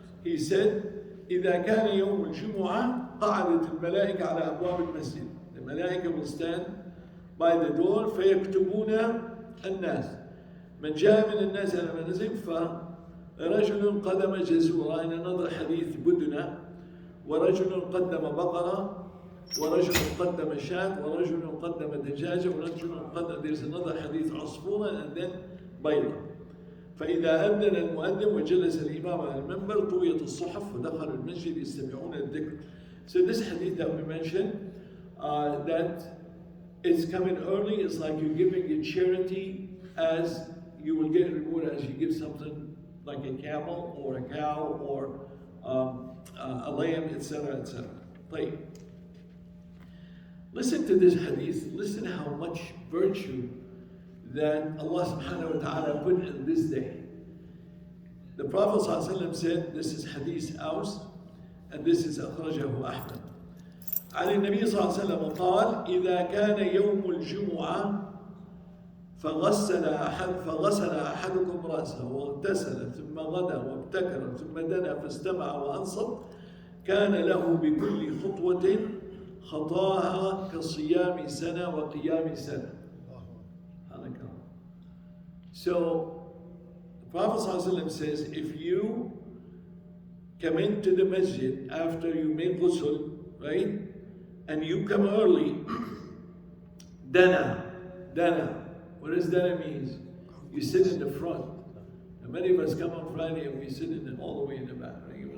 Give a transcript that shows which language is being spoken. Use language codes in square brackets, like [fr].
[en] He said, [ar] إذا كان يوم الجمعة قعدت الملائكة على أبواب المسجد. [en] The malaika will stand by the door [ar] فيكتبون الناس. من جاء من الناس على منازل فرجل قدم جزورا. [en] In another hadith بدنا. [ar] ورجل قدم بقرة. ورجل قدم شاة. ورجل قدم دجاجة. ورجل قدم. [en] There's another hadith عصفورا and then بيضة. [ar] فإذا أذن المؤذن وجلس الإمام على المنبر طويت الصحف ودخلوا المسجد يستمعون الذكر. [en] So this hadith that we mentioned, that it's coming early, it's like you're giving a charity, as you will get reward as you give something like a camel or a cow or a lamb, etc., etc. طيب. Listen to this hadith. Listen how much virtue that Allah subhanahu wa ta'ala put in this day. The Prophet ﷺ said, this is Hadith Aus, and this is [ar] أخرجه أحمد. عن النبي صلى الله عليه وسلم قال: إذا كان يوم الجمعة فغسل أحدكم رأسه واغتسل ثم غدا وابتكر ثم دنا فاستمع وأنصت كان له بكل خطوة خطاها كصيام سنة وقيام سنة. [en] So, the Prophet ﷺ says, if you come into the masjid after you made ghusl, right, and you come early, dana. What does dana mean? You sit in the front. And many of us come on Friday and we sit all the way in the back. Right?